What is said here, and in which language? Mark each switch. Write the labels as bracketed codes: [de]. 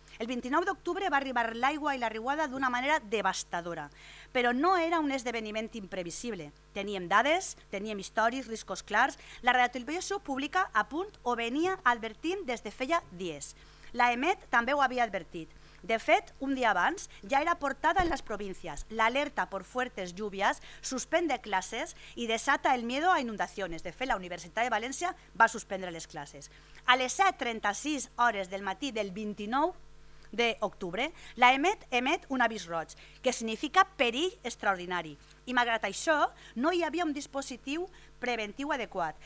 [ca] El 29 d'octubre va arribar l'aigua i la riuada d'una manera devastadora, però no era un esdeveniment imprevisible. Teníem dades, teníem històrics, riscos clars. La televisió pública a punt ho venia advertint des de feia dies. La EMET també ho havia advertit. De fet, un dia abans ja era portada en les províncies. L'alerta [es] por fuertes lluvias suspende clases i desata el miedo a inundaciones. [ca] De fet, la Universitat de València va suspendre les classes. A les 7:36 hores del matí del 29 d'octubre, la EMET emet un avís roig, que significa perill extraordinari. I malgrat això, no hi havia un dispositiu preventiu adequat.